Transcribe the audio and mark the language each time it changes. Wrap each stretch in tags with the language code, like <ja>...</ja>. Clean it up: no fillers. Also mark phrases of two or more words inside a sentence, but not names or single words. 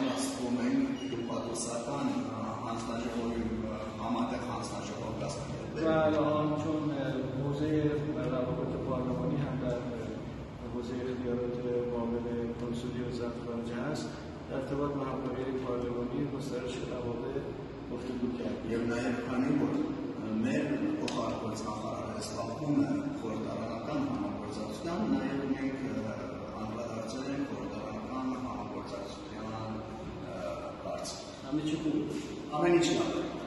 <fa>و الان چون حوزه روابط پارلمانی هم در حوزه اختیارات معاون کنسولی وزارت خارجه هست، در ارتباط با همکاری پارلمانی گسترش روابط گفتگو کردیم.</fa> <hy>մեր փոխարկվածնախարարը ստացվում է խորհրդարանական համագործակցության, նաև մենք անդրադարձել ենք խորհրդարանական համագործակցության հարցը։ Ամեն ինչ լավ։</hy>